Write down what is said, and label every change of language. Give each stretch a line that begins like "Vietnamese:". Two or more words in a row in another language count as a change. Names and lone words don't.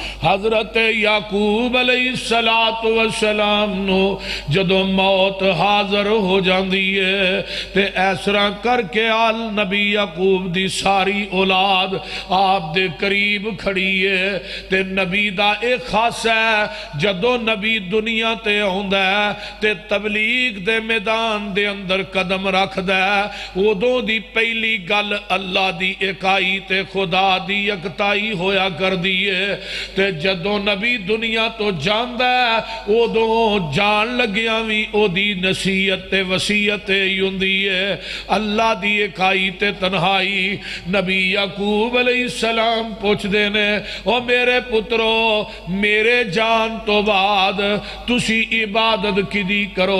Punjabi: حضرت یعقوب
Arabic: علیہ السلام
Punjabi: نو جدو موت حاضر ہو جاندی ہے تے ایسرا کر کے آل نبی یعقوب دی ساری اولاد آپ دے قریب کھڑی ہے تے نبی دا ایک خاص ہے جدو نبی دنیا تے ہوندہ ہے تے تبلیغ دے میدان دے اندر قدم رکھ دے ادو دی پہلی گل اللہ دی اکائی تے خدا دی یکتائی ہویا کر دیئے تے جدو نبی دنیا تو جاندہ ہے ادو جان لگیا بھی او دی نصیحت تے وصیت یوندیے اللہ دی اکائی تے تنہائی نبی یعقوب
Arabic: علیہ السلام
Punjabi: پوچھ دینے او میرے پترو میرے جان تو بعد تسی عبادت کدی کرو